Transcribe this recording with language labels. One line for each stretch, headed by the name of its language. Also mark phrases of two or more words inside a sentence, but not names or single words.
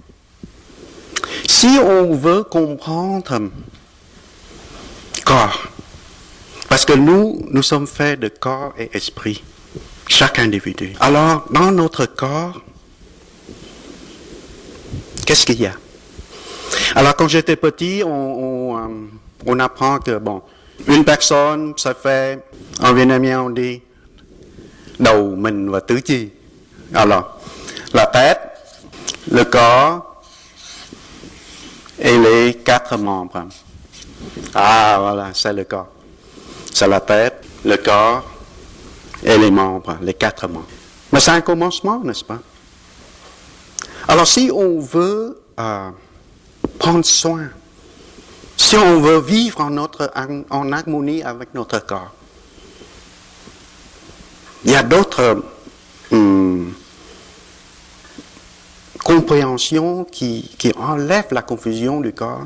French: Si on veut comprendre corps, parce que nous sommes faits de corps et esprit, chaque individu. Alors, dans notre corps, qu'est-ce qu'il y a? Alors, quand j'étais petit, on apprend que, une personne, ça fait, en vietnamien, on dit,
Vietnamese: đầu, mình và tứ chi.
French: Alors, la tête, le corps, et les 4 membres. Ah, voilà, c'est le corps. C'est la tête, le corps et les membres, les 4 membres. Mais c'est un commencement, n'est-ce pas? Alors, si on veut prendre soin, si on veut vivre en harmonie avec notre corps, il y a d'autres compréhension qui enlève la confusion du corps.